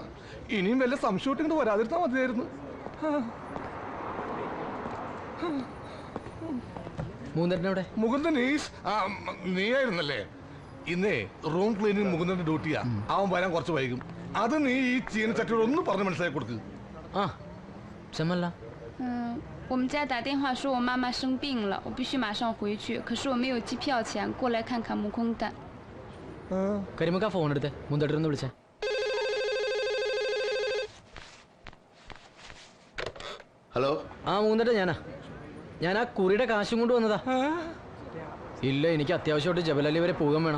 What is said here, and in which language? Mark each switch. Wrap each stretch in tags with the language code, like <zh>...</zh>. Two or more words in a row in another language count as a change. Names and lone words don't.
<ml>ഇനിയും വല്ല സംശയം ഇങ്ങോട്ട് വരാതിരുന്നാ മതിയായിരുന്നു. മുകുന്ദൻ നീയായിരുന്നല്ലേ? ഇന്നേ</ml> <en>room cleaning</en> <ml>മുകുന്ദന്റെ ഡ്യൂട്ടിയാ. അവൻ വരാൻ കുറച്ച് വൈകും. അത് നീ ഈ ചീനച്ചട്ടിയോട് ഒന്ന് പറഞ്ഞ് മനസ്സിലാക്കി കൊടുക്ക്.</ml> <zh>我们家打电话说我妈妈生病了，我必须马上回去。可是我没有机票钱，过来看看木空蛋。</zh> <ml>കരിമുക്ക ഫോൺ എടുത്ത് മുന്തട്ടിരുന്ന് വിളിച്ചേ. ഹലോ. മൂന്നട്ട ഞാൻ ആ കുറിയുടെ കാശും കൊണ്ട് വന്നതാ. ഇല്ല, എനിക്ക് അത്യാവശ്യമായിട്ട് ജബലലി വരെ പോകാൻ വേണം.</ml>